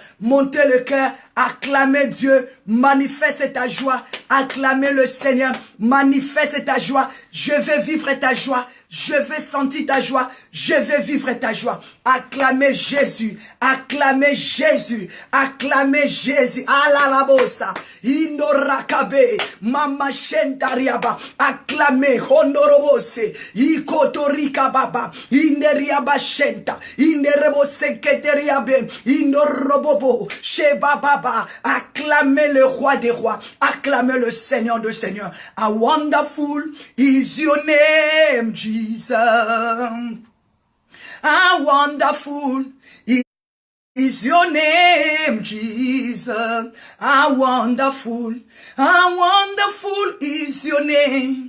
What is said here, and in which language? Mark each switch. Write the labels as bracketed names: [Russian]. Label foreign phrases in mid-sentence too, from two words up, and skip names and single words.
[French] Monter le cœur. Acclamer Dieu. Manifeste ta joie. Acclamer le Seigneur. Manifeste ta joie. Je veux vivre ta joie. Je veux sentir ta joie. Je veux vivre ta joie. Acclamer Jésus. Acclamer Jésus. Acclamer Jésus. Alalabosa. Indorakabe. Mama Shente Shentariaba. Acclamez, Honorobose, Ikotorika Baba, Inderiaba Shenta, Inderebose Keteriabe, Indorobobo, Sheba Baba. Acclamez le roi des rois, acclamez le Seigneur de seigneurs. [English] How wonderful is your name, Jesus. How wonderful is your name, Jesus. How wonderful is your name.